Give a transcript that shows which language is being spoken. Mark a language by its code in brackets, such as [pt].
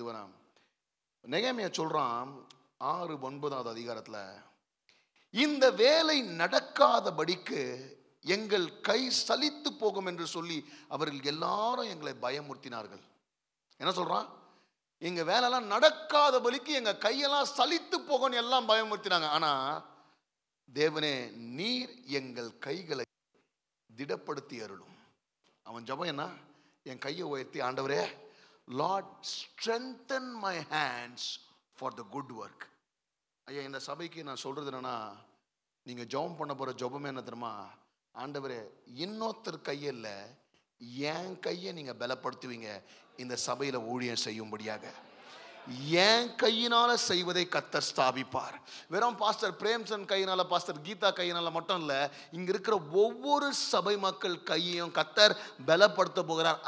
[ta] இதுவரை நெகேமியா சொல்கிறான் 6-9வது அதிகாரத்தில், இந்த வேலை நடக்காதபடிக்கு எங்கள் கை சலித்து போகும் என்று சொல்லி அவர்கள் எல்லாரும் எங்களை பயமுறுத்தினார்கள். என்ன சொல்றான்? எங்க வேலையெல்லாம் நடக்காதபடிக்கு எங்க கையெல்லாம் சலித்து போகும் எல்லாம் பயமுறுத்தினாங்க. ஆனா தேவனே, நீர் எங்கள் கைகளை திடப்படுத்தி அருளும். அவன் ஜெபம் என்ன? என் கையை உயர்த்தி, ஆண்டவரே, [en] Lord strengthen my hands for the good work. [ta] ஐயா, இந்த சபைக்கு நான் சொல்றது என்னன்னா, நீங்க ஜெபம் பண்ண போற ஜெபமே என்ன தெரியுமா? ஆண்டவரே, இன்னொருத்தர் கையில என் கையை நீங்க பலப்படுத்துவீங்க இந்த சபையில ஊழியம் செய்யும்படியாக. என் கையினால செய்வதை கர்த்தர் ஸ்தாபிப்பார். வெறும் பாஸ்டர் பிரேம்சன் கையினால, பாஸ்டர் கீதா கையினால மட்டும் இல்ல, இங்க இருக்கிற ஒவ்வொரு சபை மக்கள் கையையும் கர்த்தர் பலப்படுத்த போகிறார்.